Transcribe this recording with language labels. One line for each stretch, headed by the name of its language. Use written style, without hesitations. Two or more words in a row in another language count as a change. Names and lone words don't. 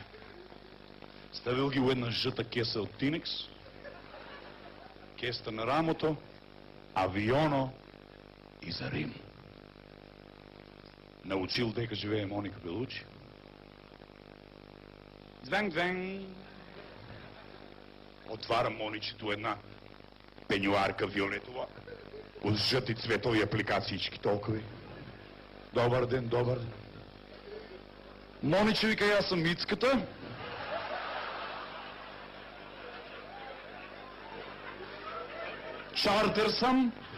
Bulgarian: Ставил ги у една жъта кеса от Тинекс, кеста на рамото, авионо и за Рим.
Macedonian: Научил дека живее Моника Белучи.
Bulgarian: Звен-звен. Отварам Моничето една пенюарка виолетова, от жъти цветови апликациички толкова. Добър ден, добър ден. Мониче, вика, аз съм Ицката. Чартер съм.